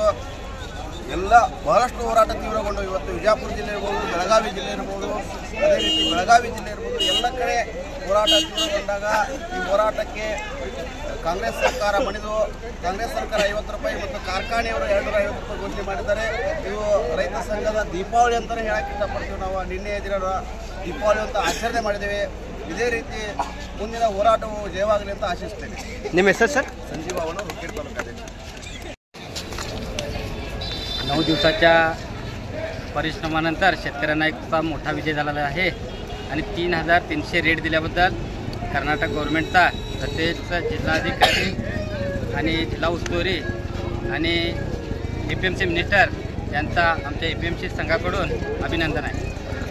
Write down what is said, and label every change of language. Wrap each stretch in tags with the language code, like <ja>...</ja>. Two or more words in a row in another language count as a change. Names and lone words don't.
<kn>ಎಲ್ಲ ಬಹಳಷ್ಟು ಹೋರಾಟ ತೀವ್ರಗೊಂಡು ಇವತ್ತು ವಿಜಯಪುರ ಜಿಲ್ಲೆ ಇರ್ಬೋದು, ಬೆಳಗಾವಿ ಜಿಲ್ಲೆ ಇರ್ಬೋದು, ಅದೇ ರೀತಿ ಬೆಳಗಾವಿ ಜಿಲ್ಲೆ ಇರ್ಬೋದು, ಎಲ್ಲ ಕಡೆ ಹೋರಾಟ ತೀವ್ರಗೊಂಡಾಗ ಈ ಹೋರಾಟಕ್ಕೆ ಕಾಂಗ್ರೆಸ್ ಸರ್ಕಾರ ಮಣಿದು ಕಾಂಗ್ರೆಸ್ ಸರ್ಕಾರ 50 ರೂಪಾಯಿ ಮತ್ತು ಕಾರ್ಖಾನೆಯವರು 250 ರೂಪಾಯಿ ಘೋಷಣೆ ಮಾಡಿದ್ದಾರೆ. ಇವು ರೈತ ಸಂಘದ ದೀಪಾವಳಿ ಅಂತಲೇ ಹೇಳಕ್ಕೆ ಇಷ್ಟಪಡ್ತೀವಿ. ನಾವು ನಿನ್ನೆ ದಿನ ದೀಪಾವಳಿ ಅಂತ ಆಚರಣೆ ಮಾಡಿದ್ದೇವೆ. ಇದೇ ರೀತಿ ಮುಂದಿನ ಹೋರಾಟವು ಜಯವಾಗಲಿ ಅಂತ ಆಶಿಸ್ತೇನೆ. ನಿಮ್ಮ ಹೆಸರು ಸರ್? ಸಂಜೀವ ಅವನು ಹುಕ್ಕೇರಿ ತಾಲೂಕು ಅಧ್ಯಕ್ಷ.</kn> <mr>9 दिवसाच्या परिश्रमानंतर शेतकऱ्यांना एक मोठा विजय झालेला आहे आणि 3,300 रेट दिल्याबद्दल कर्नाटक गव्हर्नमेंटचा तसेच जिल्हाधिकारी आणि जिल्हा उस्तुवारी आणि</mr> <en>APMC minister</en> <mr>यांचा आमच्या एपीएमसी संघाकडून अभिनंदन आहे.</mr>